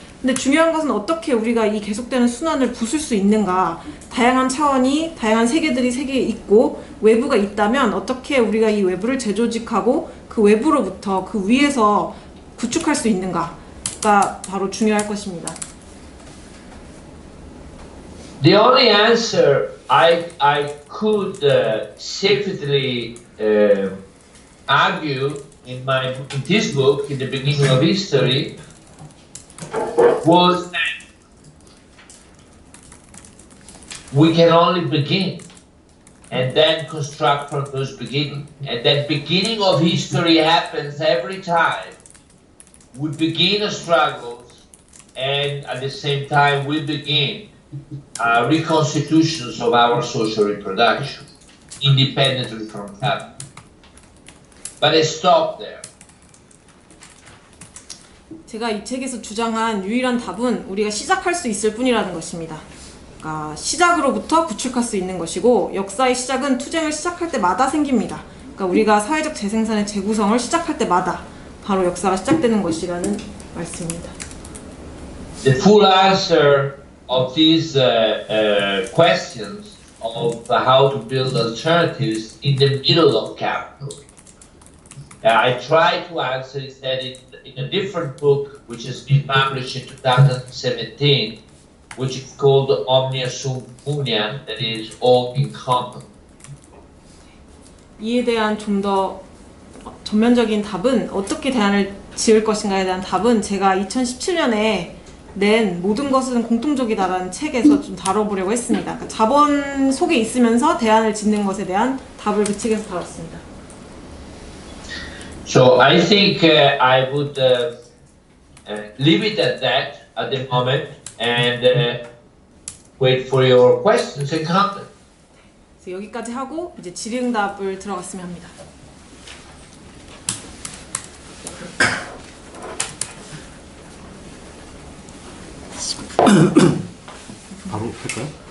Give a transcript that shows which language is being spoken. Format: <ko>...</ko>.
<ko>근데 중요한 것은 어떻게 우리가 이 계속되는 순환을 부술 수 있는가. 다양한 차원이, 다양한 세계들이 세계에 있고 외부가 있다면 어떻게 우리가 이 외부를 재조직하고 그 외부로부터 그 위에서 구축할 수 있는가가 바로 중요할 것입니다.</ko> <en>The only answer I could safely argue in this book, in the beginning of history, was that we can only begin and then construct from those beginnings. And that beginning of history happens every time we begin a struggle, and at the same time we begin reconstitutions of our social reproduction, independently from capital. But I stop there.</en> <ko>제가 이 책에서 주장한 유일한 답은 우리가 시작할 수 있을 뿐이라는 것입니다. 그러니까 시작으로부터 구축할 수 있는 것이고 역사의 시작은 투쟁을 시작할 때마다 생깁니다. 그러니까 우리가 사회적 재생산의 재구성을 시작할 때마다 바로 역사가 시작되는 것이라는 말씀입니다.</ko> <en>The full answer of these questions of how to build alternatives in the middle of capitalism. I tried to answer that in a different book, which has been published in 2017, which is called Omnia Sum Unia, that is all in common.</en> <ko>이에 대한 좀 더 전면적인 답은 어떻게 대안을 지을 것인가에 대한 답은 제가 2017년에 낸 모든 것은 공통적이다라는 책에서 좀 다뤄보려고 했습니다. 그러니까 자본 속에 있으면서 대안을 짓는 것에 대한 답을 그 책에서 다뤘습니다.</ko> <en>So I think I would leave it at that at the moment and wait for your questions and comments.</en> <ko>그래서 여기까지 하고 이제 질의응답을 들어갔으면 합니다. 바로 할까요?</ko>